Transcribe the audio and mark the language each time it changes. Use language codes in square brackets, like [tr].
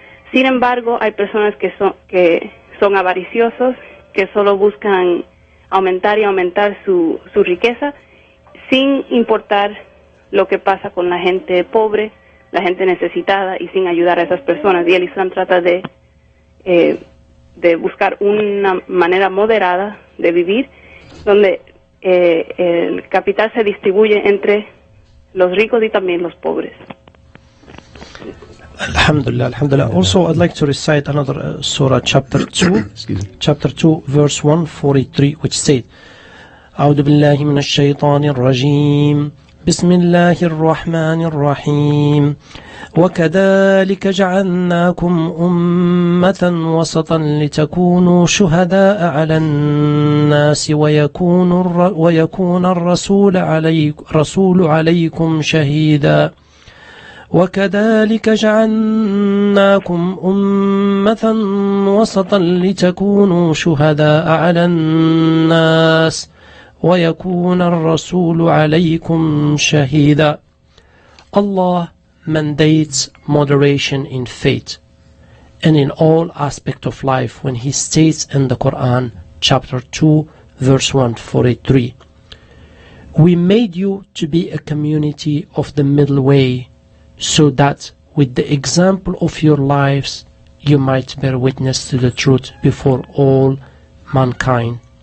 [es] Sin embargo, hay personas que son avariciosos, que solo buscan aumentar y aumentar su riqueza, sin importar lo que pasa con la gente pobre, la gente necesitada, y sin ayudar a esas personas. Y el Islam trata de buscar una manera moderada de vivir, donde el capital se distribuye entre los ricos y también los pobres. [ar] Alhamdulillah, alhamdulillah. [en] Also, I'd like to recite another surah, chapter 2, chapter 2, verse 143, which said, [ar] أعوذ بالله من الشيطان الرجيم بسم الله الرحمن الرحيم وكذلك جعلناكم أمة وسطا لتكونوا شهداء على الناس ويكون الرسول عليكم شهيدا وكذلك جعلناكم أمة وسطا لتكونوا شهداء على الناس ويكون الرسول عليكم شهيدا. [en] Allah mandates moderation in faith and in all aspects of life when He states in the Quran, chapter 2, verse 143, we made you to be a community of the middle way, so that with the example of your lives you might bear witness to the truth before all mankind.